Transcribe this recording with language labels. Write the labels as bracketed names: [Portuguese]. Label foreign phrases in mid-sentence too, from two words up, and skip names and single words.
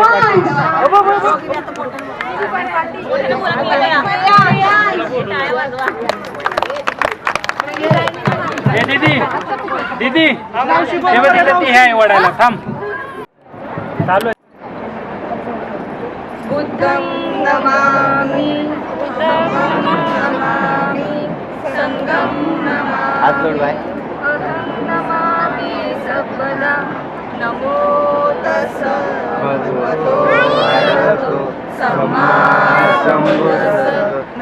[Marathi] दीदी दीदी ती आहे वडायला थांब. चालू आहे. [Pali] बुद्धं नमामि संगम नमामि सबला. नमो तस्स भगवतो अरहतो सम्मा सम्बुद्धस्स.